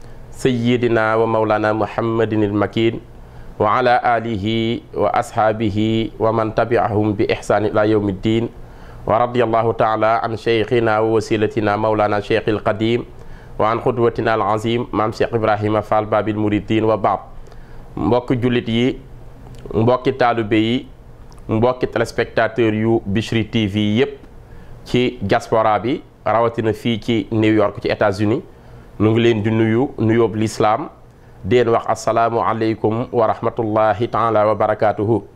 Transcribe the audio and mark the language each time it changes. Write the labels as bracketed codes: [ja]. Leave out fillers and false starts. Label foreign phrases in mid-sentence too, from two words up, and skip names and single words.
[ar] سيدنا ومولانا محمد المكين وعلى آله وأصحابه ومن تبعهم بإحسان إلى يوم الدين ورضي الله تعالى عن شيخنا ووسيلتنا مولانا شيخ القديم وعن قدوتنا العظيم مام شيخ إبراهيم فال باب المريدين وبعض [wo] mbokki jullit yi mbokki taalibe yi mbokki téléspectateur yu Bichri TV yépp ci diaspora bi rawatina fii ci New York ci États-Unis nu ngi leen di nuyoob lislaam deen wax [ar] السلام عليكم ورحمة الله تعالى وبركاته